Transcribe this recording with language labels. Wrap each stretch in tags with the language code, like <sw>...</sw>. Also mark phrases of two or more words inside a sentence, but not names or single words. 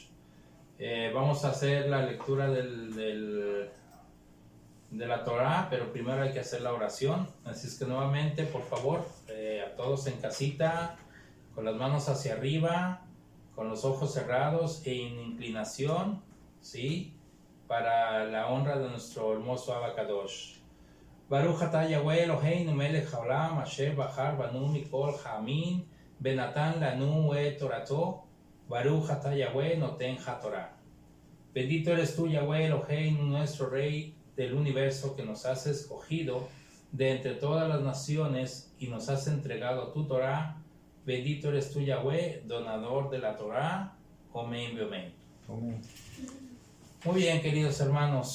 <es>Vamos a hacer la lectura de la Torah, pero primero hay que hacer la oración. Así es que nuevamente, por favor, a todos en casita, con las manos hacia arriba, con los ojos cerrados e en inclinación, ¿sí? Para la honra de nuestro hermoso</es> <he>אבא קדוש. ברוך אתה יהוה אלהינו מלך העולם אשר בחר בנו מכל העמים ונתן לנו את תורתו. ברוך אתה יהוה נותן התורה.</he> <es>Bendito eres tú,</es> <he>יהוה אלהינו,</he> <es>nuestro Rey del universo, que nos has escogido de entre todas las naciones y nos has entregado tu Torah. Bendito eres tú, Yahweh, donador de la Torah. Amén, amén. Muy bien, queridos hermanos.</es>